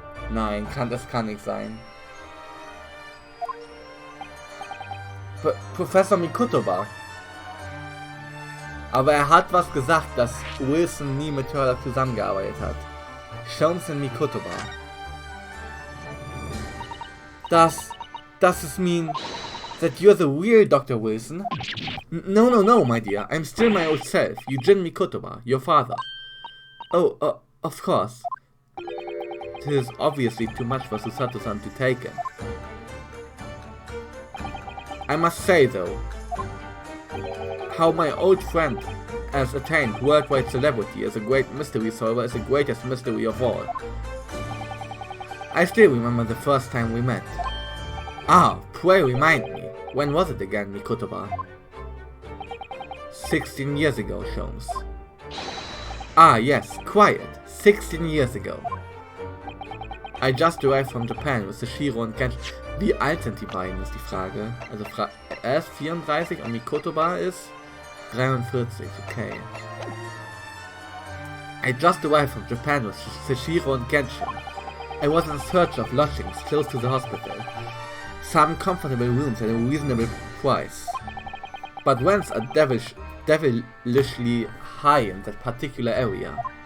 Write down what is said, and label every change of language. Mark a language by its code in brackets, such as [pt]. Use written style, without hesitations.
[de] Nein, das kann nicht sein. Professor Mikotoba. Aber er hat was gesagt, dass Wilson nie mit Turlock zusammengearbeitet hat. Sholmes und Mikotoba. [en] Does this mean that you're the real Dr. Wilson? No, my dear. I'm still my old self, Eugene Mikotoba, your father. Oh, of course. This is obviously too much for Susato-san to take in. I must say, though, how my old friend has attained worldwide celebrity as a great mystery solver is the greatest mystery of all. I still remember the first time we met. Ah, pray remind me, when was it again, Mikotoba? 16 years ago, Sholmes. Ah, yes, quiet, 16 years ago. I just arrived from Japan with Shiro [de] und [en] Kenshin. [de] Wie alt sind die beiden, ist die Frage. Also er ist 34 und Mikotoba ist 43, okay. [en] I just arrived from Japan with Shiro and Kenshin. I was in search of lodgings close to the hospital. Some comfortable rooms at a reasonable price. But rents are devilishly high in that particular area.